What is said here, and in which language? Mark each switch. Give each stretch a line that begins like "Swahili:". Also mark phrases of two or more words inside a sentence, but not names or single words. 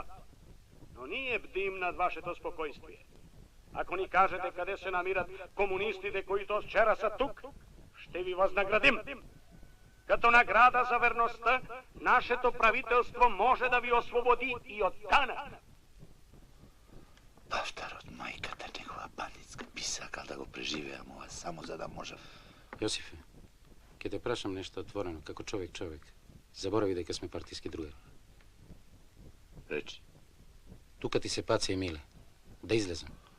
Bulgarian: Но ние бдим над вашето спокойствие. Ако ни кажете къде се намират комунистите, които вчера са тук, ще ви възнаградим. Като награда за верността, нашето правителство може да ви освободи и от Кана.
Macedonian: Павтар од мајката негова бандитска би сакал да го преживеам ова само за да може. Јосифе, ќе те прашам нешто отворено, како човек. Заборави дека сме партиски другари. Речи. Тука ти се Паци и Миле. Да излезам.